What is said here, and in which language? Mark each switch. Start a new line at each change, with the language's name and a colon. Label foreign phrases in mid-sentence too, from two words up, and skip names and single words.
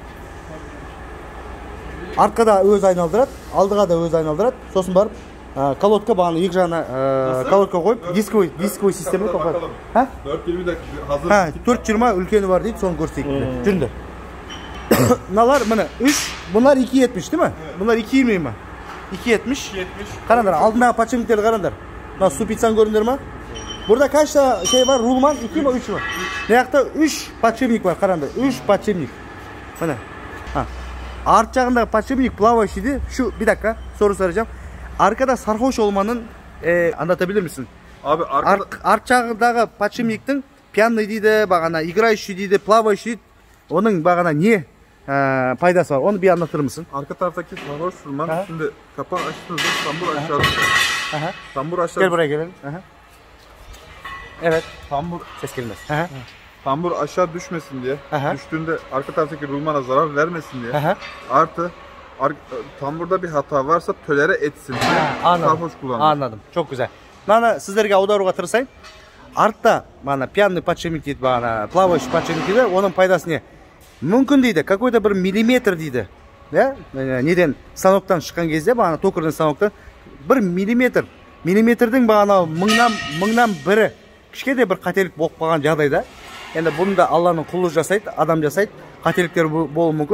Kazakh: Артқа өз айналдырады, алдыға да өз айналдырады. Сосын барып колодка бағаны екі жағына колодка қойып, дисковый система қойып.
Turkish: 420 hazır.
Kazakh: 420 үлкені бар дейді, соны көрсетейік. Жүріңдер. Мыналар міне 3, бұлар 270
Turkish: değil mi?
Kazakh: Бұлар 220 ма? 270. Қараңдар, алдындағы подшипниктерді қараңдар. Мына ступицаны көрдіңдер ма?
Turkish: Burada kaçta şey var? Rulman 2 mi 3 mü? Ayakta 3 подшипник var karanda. 3 подшипник. Bana.
Kazakh: Art жағындағы
Russian: подшипник плавающий.
Turkish: Şu bir dakika soru soracağım. Arkada sarhoş olmanın anlatabilir misin? Abi arkada
Kazakh: art жағындағы подшипниктің пьяный дейді, бағана играющий дейді, плавающий дейді.
Turkish: Onun бағana ne faydası var? Onu bir anlatır mısın? arka taraftaki sarhoş rulman şimdi kapağı açtığınızda tambur aşağıda. Tambur aşağıda. Gel buraya gelelim. Evet. Tambur ses gelmez. Tambur aşağı düşmesin diye. Aha. Düştüğünde arka taraftaki rulmana zarar vermesin diye. Artı tamburda bir hata varsa tölere etsin diye sarhoş kullanılır. Anladım. Çok güzel. Bana
Kazakh: sizlerге аударуға тырысайын. Артта бана
Russian: пьяный подшипник
Kazakh: дейді, бана
Russian: плавающий подшипник
Kazakh: дейді. Оның пайдасы не? Мүмкін дейді, какой-то бір миллиметр дейді. Неден станоктан шыққан кезде, бана токарный станоктан бір миллиметр. Миллиметрдің бана мыңнан бірі кішкентай бір қателік болып қалған жағдайда, енді бұны да Алланың құлы жасайды, адам жасайды, қателіктер болуы мүмкін.